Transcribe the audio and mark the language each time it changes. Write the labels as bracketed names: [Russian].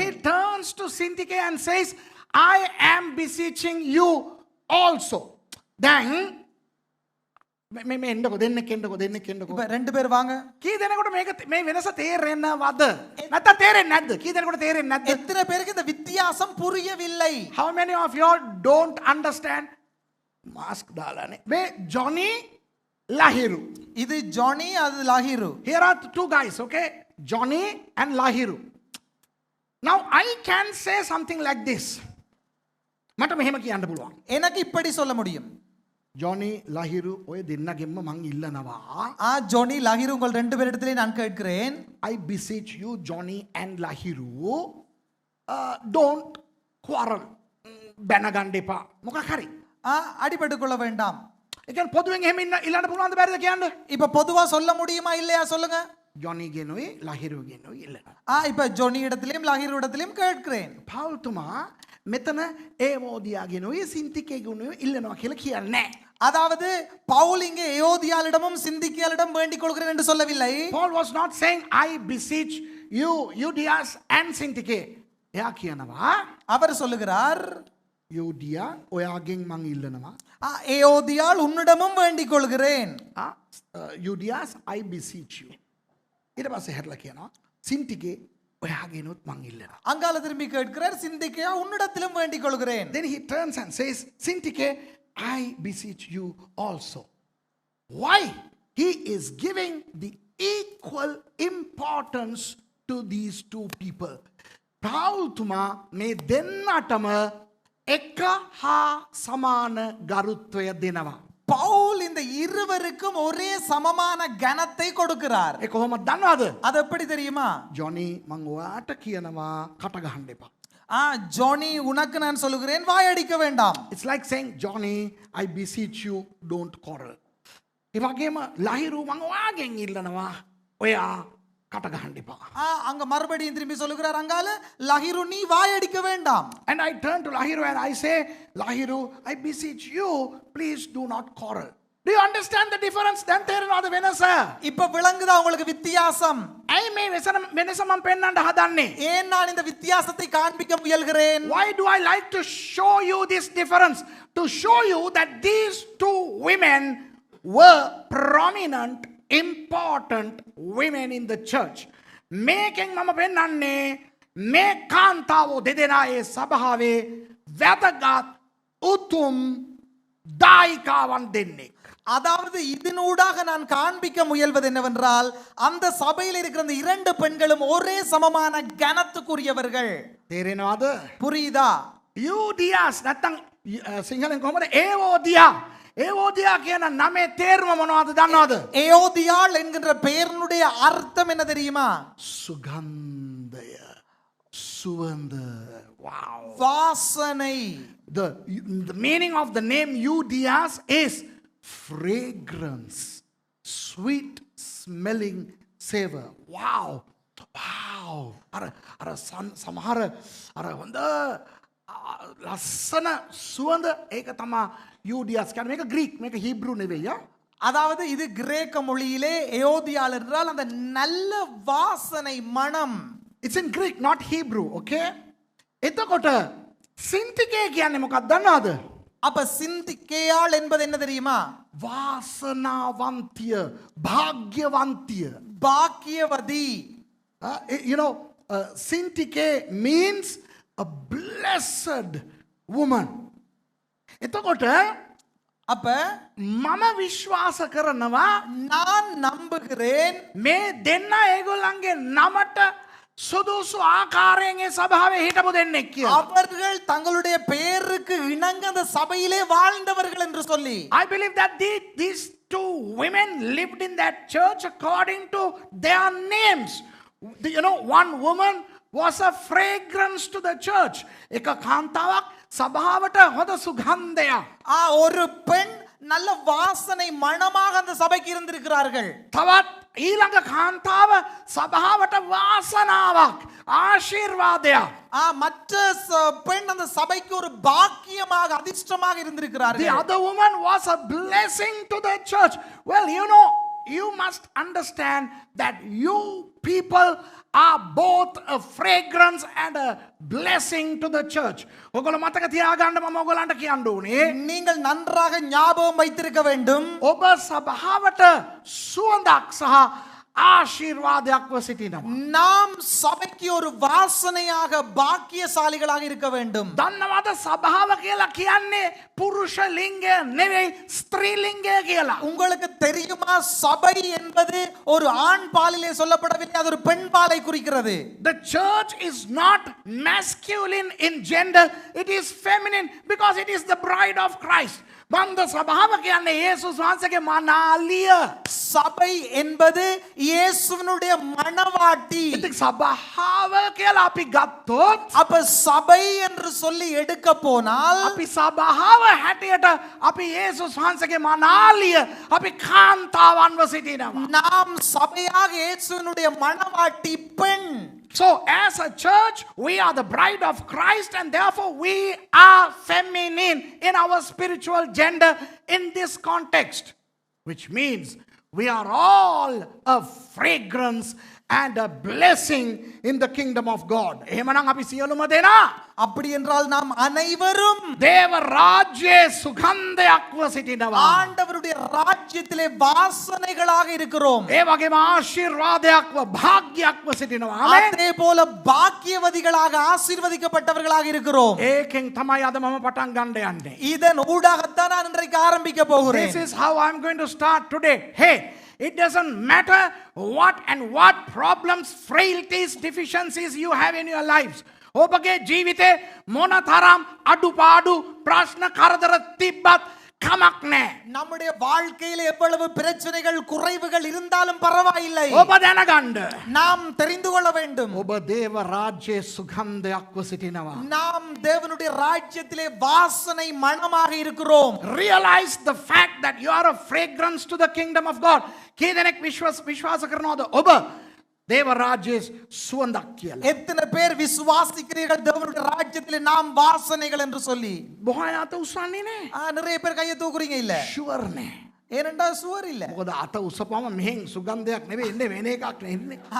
[English] he turns to Syntyche and says, I am beseeching you also. [Sinhala] Then මේ එන්නකො දෙන්නෙක් එන්නකො [Tamil] இப்ப ரெண்டு பேர் வாங்க. [Sinhala] කී දෙනෙකුට මේක මේ වෙනස තේරෙන්නවද? නැත්නම් තේරෙන්නේ නැද්ද? කී දෙනෙකුට තේරෙන්නේ නැද්ද? [Tamil] எத்தனை பேருக்கு இந்த வித்தியாசம் புரியவில்லை? [English] How many of you all don't understand? [Sinhala] Mask දාලානේ. මේ Johnny Lahiru. [Tamil] இது ஜானி, அது லாகிரு. [English] Here are two guys, okay? Johnny and Lahiru. Now I can say something like this. [Sinhala] මට මෙහෙම කියන්න පුළුවන්. [Tamil] எனக்கு இப்படி சொல்ல முடியும். [Sinhala] Johnny Lahiru ඔය දෙන්නගෙන්ම මං ඉල්ලනවා. [Tamil] ஜானி லாகிரு, உங்கள் ரெண்டு பேரிடத்திலே நான் கேட்கிறேன். [English] I beseech you Johnny and Lahiru, don't quarrel. [Sinhala] බැනගන්න එපා. මොකක් හරි. [Tamil] அடிபட்டுக் கொள்ள வேண்டாம். [Sinhala] ඒ කියන්නේ පොදුවෙන් එහෙම ඉල්ලන්න පුළුවන්ද බැරිද කියන්න? [Tamil] இப்ப பொதுவா சொல்ல முடியுமா இல்லையா சொல்லுங்க. [Sinhala] Johnny ගෙනුයි Lahiru ගෙනුයි ඉල්ලනවා. [Tamil] இப்ப ஜோனி இடத்திலும் லாகிரு இடத்திலும் கேட்கிறேன். [Sinhala] පෞල්තුමා මෙතන ඒවෝදියා ගෙනුයි සින්තිකේ ගෙනුයි ඉල්ලනවා කියලා කියන්නේ. [Tamil] அதாவது பவுல் இங்கே ஏயோதியாளிடமும் சிந்திக்கியாளிடம் வேண்டிக் கொள்கிறேன் என்று சொல்லவில்லை. [English] Paul was not saying I beseech you Euodias and Syntyche. [Sinhala] එයා කියනවා [Tamil] அவர் சொல்லுகிறார், [Sinhala] යෝදියා ඔයාගෙන් මං ඉල්ලනවා. [Tamil] ஏயோதியாள் உன்னிடமும் வேண்டிக் கொள்கிறேன். [English] Euodias I beseech you. [Sinhala] ඊට පස්සේ හැරලා කියනවා සින්තිකේ ඔයාගෙනුත් මං ඉල්ලනවා. [Tamil] அங்கால திரும்பி கேட்கிறார், சிந்திக்கையா உன்னிடத்திலும் வேண்டிக் கொள்கிறேன். [English] Then he turns and says, Syntyche, I beseech you also. Why? He is giving the equal importance to these two people. [Sinhala] පාවුල්තුමා මේ දෙන්නටම එක හා සමාන ගරුත්වය දෙනවා. [Tamil] பவுல் இந்த இருவருக்கும் ஒரே சமமான கனத்தை கொடுக்கிறார். [Sinhala] ඒ කොහොමද දන්නවද? [Tamil] அது எப்படி தெரியுமா? [Sinhala] ජොනි මං ඔයාට කියනවා කට ගහන්න එපා. [Tamil] ஜானி உனக்கு நான் சொல்லுகிறேன் வாயடிக்க வேண்டாம். [English] It's like saying, Johnny, I beseech you, don't quarrel. [Sinhala] ඒ වගේම ලහිරු මං ඔයාගෙන් ඉල්ලනවා ඔයා කට ගහන්න එපා. [Tamil] அங்க மறுபடியும் திரும்பி சொல்லுகிறார் அங்கால லஹிரு நீ வாயடிக்க வேண்டாம். [English] And I turn to Lahiru and I say, Lahiru, I beseech you, please do not quarrel. Do you understand the difference? [Sinhala] දැන් තේරෙනවද වෙනස? [Tamil] இப்ப விளங்குதா உங்களுக்கு வித்தியாசம்? [Sinhala] ඇයි මේ වෙනස මම පෙන්වන්න හදන්නේ? [Tamil] ஏன் நான் இந்த வித்தியாசத்தை காண்பிக்க முயல்கிறேன்? [English] Why do I like to show you this difference? To show you that these two women were prominent, important women in the church. [Sinhala] මේකෙන් මම පෙන්වන්නේ මේ කාන්තාවෝ දෙදෙනායේ සභාවේ වැදගත් උතුම් දායිකාවන් දෙන්නෙක්. [Tamil] அதாவது இதனூடாக நான் காண்பிக்க முயல்வது என்னவென்றால் அந்த சபையில் இருக்கிற அந்த இரண்டு பெண்களும் ஒரே சமமான கனத்துக்குரியவர்கள். [Sinhala] තේරෙනවද? [Tamil] புரியுதா? [Sinhala] යූදියාස් නැත්තම් සිංහලෙන් කොහමද? ඒවෝදියා. ඒවෝදියා කියන නමේ තේරුම මොනවද දන්නවද? [Tamil] ஏயோதியாள் என்கின்ற பெயரினுடைய அர்த்தம் என்ன தெரியுமா? [Sinhala] සුගන්ධය. සුවඳ. Wow. [Tamil] வாசனை. [English] The meaning of the name Euodias is fragrance, sweet smelling savor. Wow. Wow. [Sinhala] අර සමහර අර හොඳ ලස්සන සුවඳ ඒක තමයි Euodias කියන්නේ. මේක ග්‍රීක්, මේක හීබ්‍රු නෙවෙයි. [Tamil] அதாவது இது கிரேக்க மொழியிலே ஏயோதியாள் என்றால் அந்த நல்ல வாசனை மனம். [English] It's in Greek, not Hebrew, okay? [Sinhala] එතකොට සින්තිකේ කියන්නේ මොකක්ද දන්නවද? [Tamil] அப்ப சிந்திக்கேயாள் என்பது என்ன தெரியுமா? [Sinhala] වාසනාවන්තිය, භාග්‍යවන්තිය. [Tamil] பாக்கியவதி. [English] You know, Sintike means a blessed woman. [Sinhala] එතකොට [Tamil] அப்ப [Sinhala] මම විශ්වාස කරනවා [Tamil] நான் நம்புகிறேன் [Sinhala] මේ දෙන්න ඒගොල්ලන්ගේ නමට සුදුසු ආකාරයෙන් ඒ සභාවේ හිටපු දෙන්නෙක් කියලා. [Tamil] அவர்கள் தங்களுடைய பெயருக்கு இணங்க அந்த சபையிலே வாழ்ந்தவர்கள் என்று சொல்லி. [English] I believe that these two women lived in that church according to their names. You know, one woman was a fragrance to the church. [Sinhala] එක කාන්තාවක් සභාවට හොඳ සුගන්ධයක්. [Tamil] ஒரு பெண் நல்ல வாசனை மணமாக அந்த சபைக்கு இருந்திருக்கிறார்கள். [Sinhala] තවත් ඊළඟ කාන්තාව සභාවට වාසනාවක්, ආශිර්වාදයක්. [Tamil] மற்ற பெண் அந்த சபைக்கு ஒரு பாக்கியமாக அதிர்ஷ்டமாக [English] The [Tamil] இருந்திருக்கிறார்கள். [English] other woman was a blessing to the church. Well, you know, you must understand that you people are both a fragrance and a blessing to the church. [Sinhala] ඔගොල්ලෝ මතක තියාගන්න මම ඔයගොල්ලන්ට කියන්න ඕනේ. [Tamil] நீங்கள் நன்றாக ஞாபகம் வைத்திருக்க வேண்டும். [Sinhala] ඔබ සභාවට සුවඳක් සහ ආශිර්වාදයක්ව සිටිනවා. [Tamil] நாம் சபைக்கு ஒரு வாசனையாக பாக்கியசாலிகளாக இருக்க வேண்டும். [Sinhala] දන්නවද සභාව කියලා කියන්නේ පුරුෂ ලිංගය නෙවෙයි ස්ත්‍රී ලිංගය කියලා. [Tamil] உங்களுக்கு தெரியுமா சபை என்பது ஒரு ஆண் பாலிலே சொல்லப்படவில்லை, அது ஒரு பெண் பாலை குறிக்கிறது. [English] The church is not masculine in gender, it is feminine because it is the bride of Christ. [Sinhala] බන්ධ සභාව කියන්නේ යේසුස් වහන්සේගේ මනාලිය. [Tamil] சபை என்பது இயேசுவினுடைய மணவாட்டி. [Sinhala] ඉතින් සභාව කියලා අපි ගත්තොත් [Tamil] அப்ப சபை என்று சொல்லி எடுக்க போனால் [Sinhala] අපි සභාව හැටියට අපි යේසුස් වහන්සේගේ මනාලිය අපි කාන්තාවන්ව සිටිනවා. [Tamil] நாம் சபையாக இயேசுவினுடைய மணவாட்டி பெண். [English] So as a church, we are the bride of Christ and therefore we are feminine in our spiritual gender in this context. Which means we are all a fragrance and a blessing in the kingdom of God. [Sinhala] එහෙමනම් අපි සියලුම දෙනා [Tamil] அப்படி என்றால் நாம் அனைவரும் [Sinhala] දේව රාජ්‍යයේ සුගන්ධයක්ව සිටිනවා. [Tamil] ஆண்டவருடைய ராஜ்யத்திலே வாசனைகளாக இருக்கிறோம். [Sinhala] ඒ වගේම ආශිර්වාදයක්ව භාග්‍යයක්ව සිටිනවා. ආමේන්. [Tamil] அதே போல பாக்கியவதிகளாக ஆசீர்வதிக்கப்பட்டவர்களாக இருக்கிறோம். [Sinhala] ඒකෙන් තමයි අද මම පටන් ගන්න යන්නේ. [Tamil] இதன் ஊடாகத்தான் நான் இன்றைக்கு ஆரம்பிக்க போகிறேன். [English] This is how I'm going to start today. Hey, It doesn't matter what problems, frailties, deficiencies you have in your lives. [Sinhala] ඔබගේ ජීවිතේ මොන තරම් අඩුපාඩු ප්‍රශ්න කරදර තිබ්බත් කමක් නැහැ. [Tamil] நம்முடைய வாழ்க்கையில எவ்வளவு பிரச்சனைகள் குறைவுகள் இருந்தாலும் பரவாயில்லை. [Sinhala] ඔබ දැනගන්න. [Tamil] நாம் தெரிந்து கொள்ள வேண்டும். [Sinhala] ඔබ දේව රාජ්‍යයේ සුගන්ධයක්ව සිටිනවා. [Tamil] நாம் தேவனுடைய ராஜ்யத்திலே வாசனை மணமாக இருக்கிறோம். [English] Realize the fact that you are a fragrance to the kingdom of God. [Sinhala] කී දෙනෙක් විශ්වාස කරනවද ඔබ දේව රාජ්‍යයේ සුවඳක් කියලා? [Tamil] எத்தனை பேர் விசுவாசிக்கிறீர்கள் தேவனுடைய ராஜ்யத்திலே நாம் வாசனைகள் என்று சொல்லி? [Sinhala] බොහෝ අය අත උස්සන්නේ නැහැ. [Tamil] நிறைய பேர் கையை தூக்குறீங்க இல்ல. [Sinhala] ෂුවර් නැහැ. [Tamil] ஏனென்றா சுவர் இல்ல. [Sinhala] මොකද අත උස්සපුවම මෙහෙන් සුගන්ධයක් නෙවෙයි එන්නේ වෙන එකක් නෙන්නේ.